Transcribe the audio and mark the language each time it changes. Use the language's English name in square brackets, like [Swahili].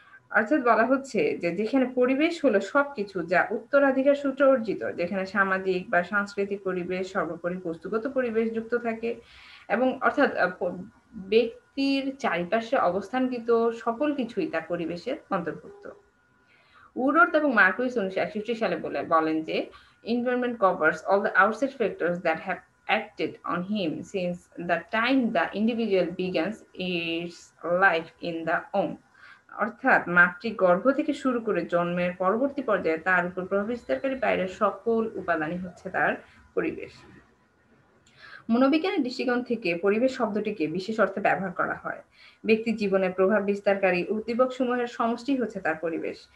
[Bangla] অর্থাৎ বলা হচ্ছে যে, যেখানে পরিবেশ হলো সবকিছু যা উত্তরাধিকার সূত্রে অর্জিত, যেখানে সামাজিক বা সাংস্কৃতিক পরিবেশ, সর্বোপরি বস্তুগত পরিবেশ যুক্ত থাকে এবং অর্থাৎ ব্যক্তির চারিপাশে অবস্থানকৃত সকল কিছুই তার পরিবেশের অন্তর্ভুক্ত। উডওয়ার্থ এবং মার্কুইস ১৯৬১ সালে বলেন যে, [English] "Environment covers all the outside factors that have acted on him since the time the individual begins its life in the womb." [Bangla] অর্থাৎ মাতৃগর্ভ থেকে শুরু করে জন্মের পরবর্তী পর্যায়ে তার উপর প্রভাব বিস্তারকারী বাইরের সকল উপাদানই হচ্ছে তার পরিবেশ। মনোবিজ্ঞানের দৃষ্টিকোণ থেকে পরিবেশ শব্দটিকে বিশেষ অর্থে ব্যবহার করা হয়। ব্যক্তির জীবনে প্রভাব বিস্তারকারী উদ্দীপকসমূহের সমষ্টি হচ্ছে তার পরিবেশ।